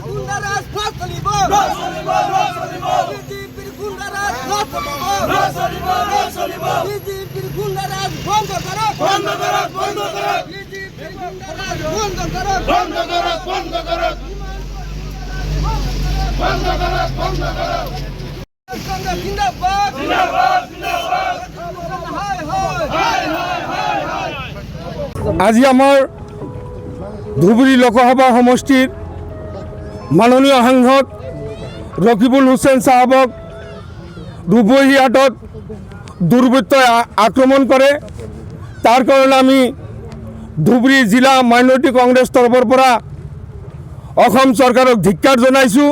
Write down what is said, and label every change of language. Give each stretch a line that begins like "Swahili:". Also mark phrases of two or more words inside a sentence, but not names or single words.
Bangla: গুন্ডারাজ ফাসলিব ফাসলিব ফাসলিব বিজেপির গুন্ডারাজ ফাসলিব ফাসলিব বিজেপির গুন্ডারাজ বন্ধ করো বন্ধ করো বন্ধ করো বিজেপির গুন্ডারাজ বন্ধ করো বন্ধ করো বন্ধ করো বন্ধ করো বন্ধ করো জিন্দাবাদ জিন্দাবাদ জিন্দাবাদ হায় হায় হায় হায় হায়
Assamese: আজি আমার ধুবুৰী লোকসভা সমষ্টিৰ মাননীয় সাংসদ ৰকিবুল হুছেইন সাহাবক দুবহী হাটত দুৰ্বৃত্তই আক্ৰমণ কৰে। তাৰ কাৰণে আমি ধুবুৰী জিলা মাইনৰিটি কংগ্ৰেছ তৰফৰ পৰা অসম চৰকাৰক ধিক্কাৰ জনাইছোঁ।